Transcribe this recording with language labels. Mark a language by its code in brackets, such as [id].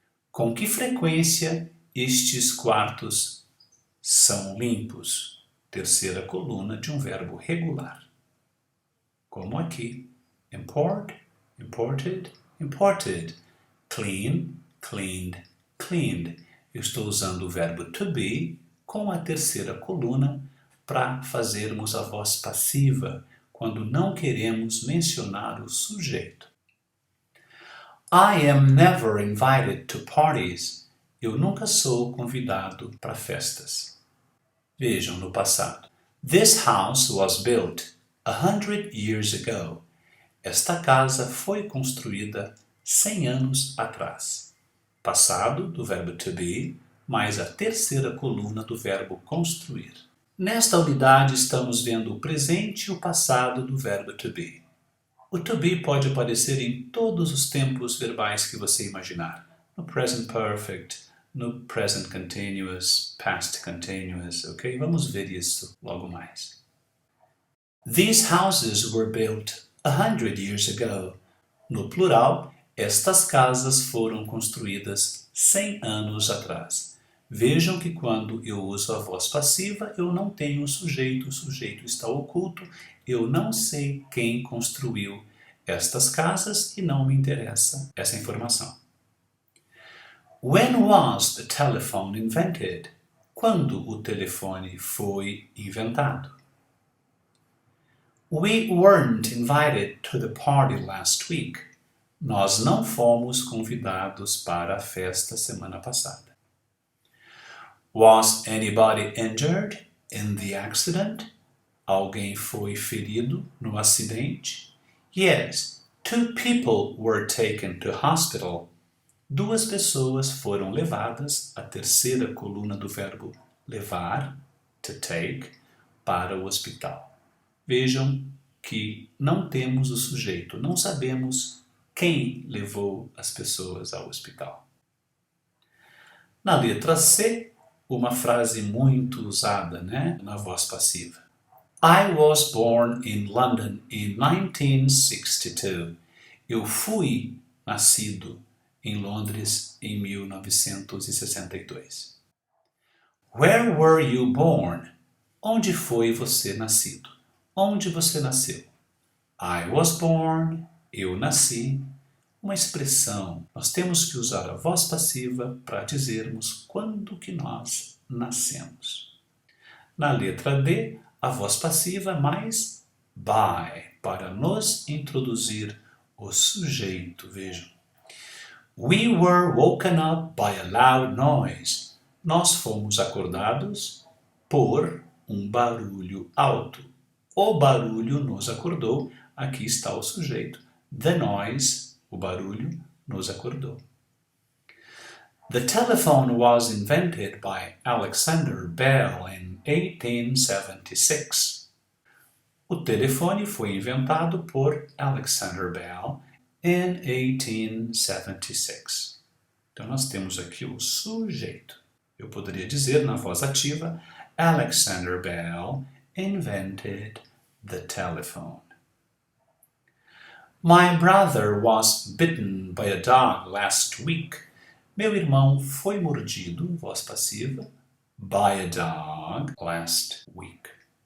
[pt] Com que frequência estes quartos são limpos? Terceira coluna de um verbo regular. Como aqui. [en] Import, imported, imported. Clean, cleaned, cleaned. [pt] Eu estou usando o verbo to be com a terceira coluna para fazermos a voz passiva quando não queremos mencionar o sujeito. [en] I am never invited to parties. [pt] Eu nunca sou convidado para festas. Vejam no passado. [en] This house was built 100 years ago. [pt] Esta casa foi construída 100 anos atrás. Passado do verbo to be, mais a terceira coluna do verbo construir. Nesta unidade estamos vendo o presente e o passado do verbo to be. O to be pode aparecer em todos os tempos verbais que você imaginar. No present perfect, no present continuous, past continuous, ok? Vamos ver isso logo mais. [en] These houses were built 100 years ago. [pt] No plural, estas casas foram construídas 100 anos atrás. Vejam que quando eu uso a voz passiva, eu não tenho o sujeito está oculto, eu não sei quem construiu estas casas e não me interessa essa informação. [en] When was the telephone invented? [pt] Quando o telefone foi inventado? [en] We weren't invited to the party last week. [pt] Nós não fomos convidados para a festa semana passada. [en] Was anybody injured in the accident? [pt] Alguém foi ferido no acidente? [en] Yes, 2 people were taken to hospital. [pt] 2 pessoas foram levadas, a terceira coluna do verbo levar, to take, para o hospital. Vejam que não temos o sujeito, não sabemos quem levou as pessoas ao hospital. Na letra C, uma frase muito usada, na voz passiva. [en] I was born in London in 1962. [pt] Eu fui nascido em Londres em 1962. [en] Where were you born? [pt] Onde foi você nascido? Onde você nasceu? [en] I was born. [pt] Eu nasci. Uma expressão. Nós temos que usar a voz passiva para dizermos quando que nós nascemos. Na letra D, a voz passiva mais by, para nos introduzir o sujeito. Vejam. [en] We were woken up by a loud noise. [pt] Nós fomos acordados por um barulho alto. O barulho nos acordou. Aqui está o sujeito. [en] The noise, [pt] o barulho, nos acordou. [en] The telephone was invented by Alexander Bell in 1876. [pt] O telefone foi inventado por Alexander Bell in 1876. Então, nós temos aqui o sujeito. Eu poderia dizer na voz ativa, [en] Alexander Bell invented the telephone. My brother was bitten by a dog last week. [pt] Meu irmão foi mordido, voz passiva, [en] by a dog last week.